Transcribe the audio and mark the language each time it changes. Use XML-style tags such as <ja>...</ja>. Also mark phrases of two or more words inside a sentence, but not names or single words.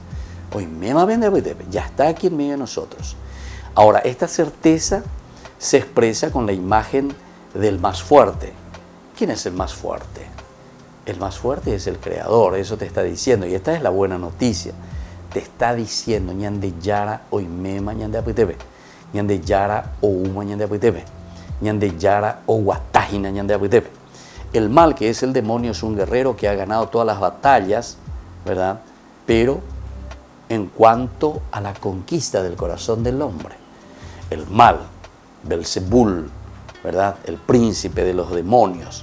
<es>Hoy ya está aquí en medio de nosotros. Ahora, esta certeza se expresa con la imagen del más fuerte. ¿Quién es el más fuerte? El más fuerte es el Creador, eso te está diciendo. Y esta es la buena noticia. Te está diciendo,</es> <gn>ñande yara oimema ñande apitebe, ñande yara ouma ñande apitebe, ñande yara o guatajina ñande apitebe.</gn> <es>El mal, que es el demonio, es un guerrero que ha ganado todas las batallas, ¿verdad? Pero en cuanto a la conquista del corazón del hombre, el mal, Belzebul, ¿verdad?, el príncipe de los demonios.</es>